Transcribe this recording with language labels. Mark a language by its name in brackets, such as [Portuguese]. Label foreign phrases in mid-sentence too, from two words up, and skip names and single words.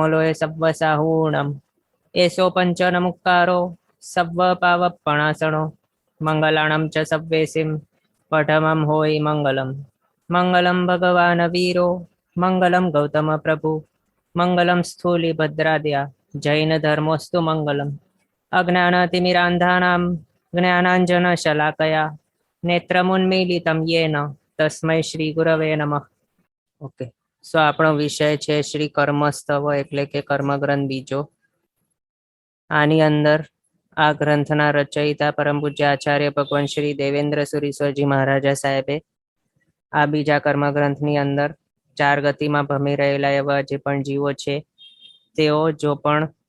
[Prakrit languages] लोय सव्वसाहूणम् एषो पञ्चनमुक्कारो सव्वपावपणासनो मङ्गलाणं च सव्वेसिं पठमं होयि मङ्गलम् [Sanskrit] मङ्गलं भगवान् वीरो मङ्गलं गौतमप्रभु मङ्गलं स्थूलिभद्राद्या जैनधर्मोऽस्तु मङ्गलम् अज्ञानतिमिरान्धानां ज्ञानाञ्जनशलाकया नेत्रमुन्मीलितं येन तस्मै श्री गुरवे नमः। [Gujarati] ओके, સો આપણો વિષય છે શ્રી કર્મસ્તવ એટલે કે કર્મગ્રંથ બીજો. આની અંદર આ ગ્રંથના રચયિતા પરમ પૂજ્ય આચાર્ય ભગવાન શ્રી દેવેન્દ્ર સુરીશ્વરજી મહારાજા સાહેબે આ બીજા કર્મગ્રંથની અંદર 4 ગતિમાં ભમી રહેલા એવા જે પણ જીવો છે તેઓ જો પણ